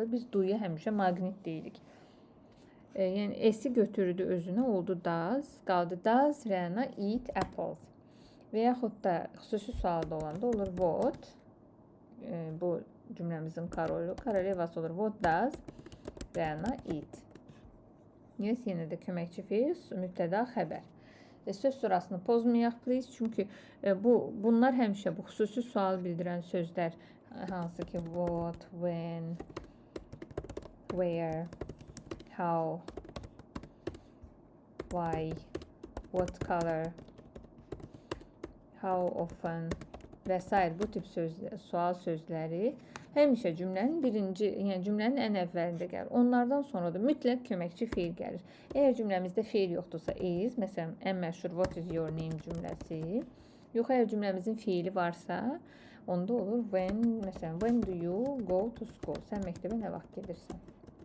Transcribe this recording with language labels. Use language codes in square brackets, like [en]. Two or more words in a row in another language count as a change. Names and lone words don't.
[az] Biz do'ya həmişə maqnit deyirik. Yəni s'i götürdü özünə, oldu does. Qaldı [en] does Rəna eat apples. [az] Və yaxud da xüsusi sualda olanda olur what. Bu cümləmizin karolu, korolevası olur. [en] What does Rəna eat? [az] Yes, yenə də köməkçi fiil, mübtəda, xəbər. Söz sırasını pozmayaq please. Çünki bunlar həmişə bu xüsusi sual bildirən sözlər, hansı ki [en] what, when, where, how, why, what color, how often [az] və s. bu tip sual sözləri həmişə cümlənin birinci, yəni cümlənin ən əvvəlində gəlir. Onlardan sonra da mütləq köməkçi feil gəlir. Əgər cümləmizdə feil yoxdursa is, məsələn, ən məşhur [en] what is your name [az] cümləsi. Yox, əgər cümləmizin feili varsa, onda olur when, məsələn, [en] when do you go to school? [az] Sən məktəbə nə vaxt gedirsən?